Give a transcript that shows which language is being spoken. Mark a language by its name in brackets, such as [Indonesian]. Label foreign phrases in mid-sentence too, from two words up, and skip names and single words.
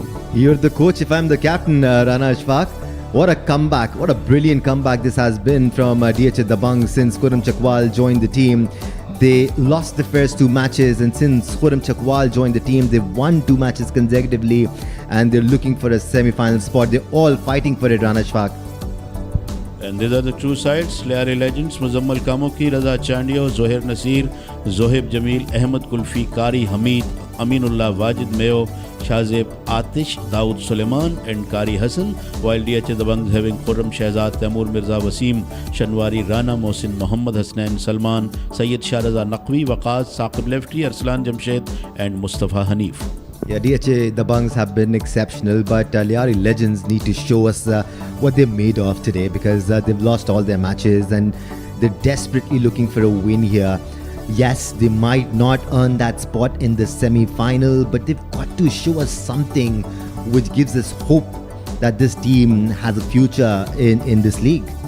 [English] You're the coach if I'm the captain, Rana Ashfaq. What a comeback, what a brilliant comeback this has been from DHA Dabanggs since Khurram Chakwal joined the team. They lost the first two matches, and since Khurram Chakwal joined the team, they've won 2 matches consecutively, and they're looking for a semi-final spot. They're all fighting for it, Rana Ashfaq. And these are the two sides, Lyari Legends, Muzammal Kamoki, Raza Chandio, Zohair Nasir, Zohaib Jamil, Ahmed Kulfi, Kari Hamid, Aminullah Wajid Mayo, Shazeb Atish, Dawood Suleiman and Kari Hassan, while DHA Dabanggs having Khurram Shahzad, Taimur Mirza Wasim, Shanwari Rana, Mohsin Muhammad Hasnain, Salman, Sayyid Shahraza Naqvi, Waqas, Saqib Lefty, Arslan Jamshed and Mustafa Hanif. Yeah, DHA Dabanggs have been exceptional, but Lyari Legends need to show us what they're made of today, because they've lost all their matches and they're desperately looking for a win here. Yes, they might not earn that spot in the semi-final, but they've got to show us something which gives us hope that this team has a future in this league.